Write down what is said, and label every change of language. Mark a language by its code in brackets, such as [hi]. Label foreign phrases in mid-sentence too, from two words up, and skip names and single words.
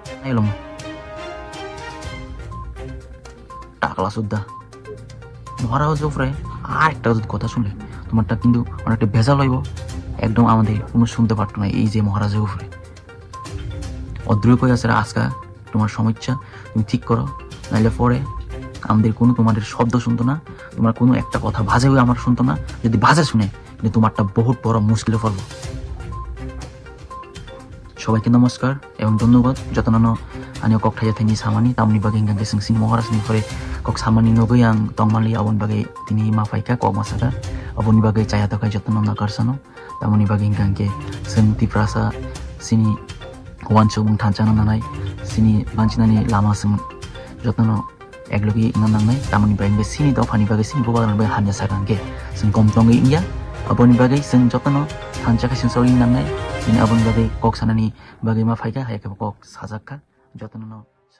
[bn] টাকলা সুদ্ধা মহারাজের উপরে আর একটা কথা শুনলে তোমারটা কিন্তু অনেকটা ভেজাল হইব একদম আমাদের কোনো শুনতে পারতো না এই যে মহারাজের উপরে অদ্রুপ হয়ে আছে আজকা তোমার সমস্যা তুমি ঠিক করো নাইলে পরে আমাদের কোনো তোমাদের শব্দ শুনতো না তোমার কোনো একটা কথা বাজে হয়ে আমার শুনতো না যদি বাজে শুনে কিন্তু তোমারটা বহুত বড় মুশকিলে পড়বো সবাইকে নমস্কার এবং ধন্যবাদ [trp] যতন আনি ককঠাইয়া থাইনি সামানি তামনি বাগে হিংগাকে সিং মহারাজনি পরে কক সামানি নগৈ আং তংমালি আবন বাগে তিনি মাফাইকা কক মাসাকা aboni bagai caya takai jatno nakarsano tamoni bagai hingkangke sing tiprasa sini wancho bung thancana nanai sini banchinani lama sing jatno eglogi nanangnai tamoni bagai sini dofani bagai sini bobalan bagai hanya sakangke sing komtongi ingya aboni bagai sing jatno thancaka sing sori nangnai ini aboni bagai kok sanani bagai mafaika hayaka kok sajakka jatno